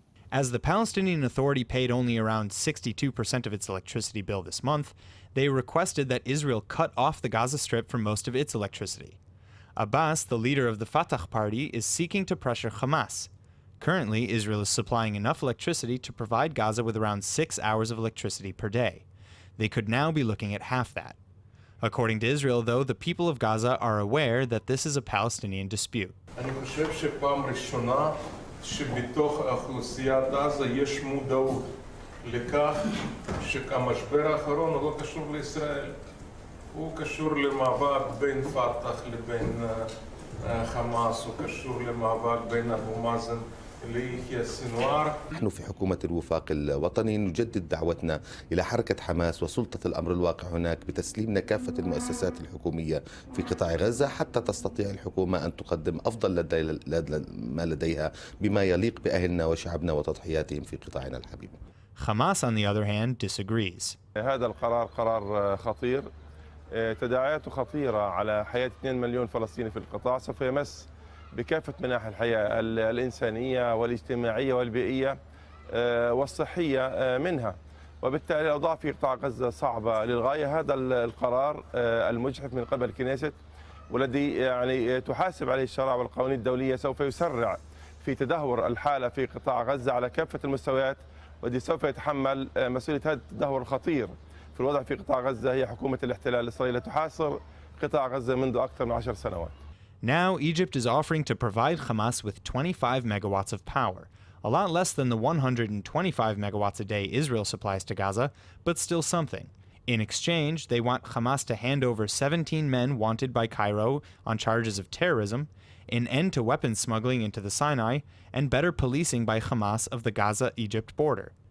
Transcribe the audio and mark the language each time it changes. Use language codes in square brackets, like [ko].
[en] As the Palestinian Authority paid only around 62% of its electricity bill this month, they requested that Israel cut off the Gaza Strip for most of its electricity. Abbas, the leader of the Fatah party, is seeking to pressure Hamas. Currently, Israel is supplying enough electricity to provide Gaza with around 6 hours of electricity per day. They could now be looking at half that. According to Israel, though, the people of Gaza are aware that this is a Palestinian dispute. [he] אני חושב שפעם ראשונה שבתוך האוכלוסיית עזה יש מודעות לכך שהמשבר האחרון הוא לא קשור לישראל. הוא קשור למאבק בין פתח לבין חמאס, הוא קשור למאבק בין אבו מאזן ליחיא סנוואר. [ar] نحن في حكومة الوفاق الوطني نجدد دعوتنا إلى حركة حماس وسلطة الأمر الواقع هناك بتسليمنا كافة المؤسسات الحكومية في قطاع غزة حتى تستطيع الحكومة أن تقدم أفضل ما لديها بما يليق بأهلنا وشعبنا وتضحياتهم في قطاعنا الحبيب. [en] Hamas, on the other hand, disagrees. [ar] هذا القرار قرار خطير تداعياته خطيرة على حياة 2 مليون فلسطيني في القطاع سوف يمس بكافة مناحي الحياة الإنسانية والاجتماعية والبيئية والصحية منها وبالتالي الأوضاع في قطاع غزة صعبة للغاية. هذا القرار المجحف من قبل الكنيست والذي يعني تحاسب عليه الشرائع والقوانين الدولية سوف يسرع في تدهور الحالة في قطاع غزة على كافة المستويات والذي سوف يتحمل مسؤولية هذا التدهور الخطير في الوضع في قطاع غزة هي حكومة الاحتلال الإسرائيلي تحاصر قطاع غزة منذ أكثر من 10 سنوات. [en] Now, Egypt is offering to provide Hamas with 25 megawatts of power, a lot less than the 125 megawatts a day Israel supplies to Gaza, but still something. In exchange, they want Hamas to hand over 17 men wanted by Cairo on charges of terrorism, an end to weapons smuggling into the Sinai, and better policing by Hamas of the Gaza-Egypt border.